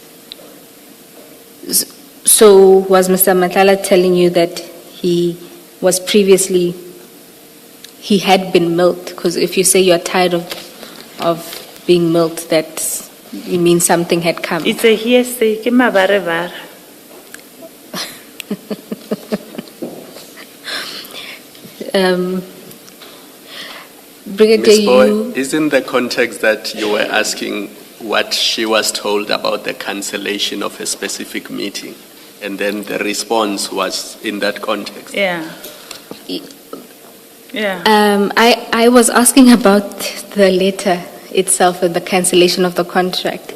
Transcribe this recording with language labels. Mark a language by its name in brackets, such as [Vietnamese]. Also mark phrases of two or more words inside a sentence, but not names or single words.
[English] So was Mr. Matlala telling you that he was previously, he had been milked? Because if you say you're tired of being milked, that you mean something had come. It's a hearsay. [Northern Sotho] Ke mabarevare. [English] Brigadier, Ms. Boy, you... isn't the context that you were asking what she was told about the cancellation of a specific meeting? And then the response was in that context. Yeah. Yeah. I was asking about the letter itself and the cancellation of the contract.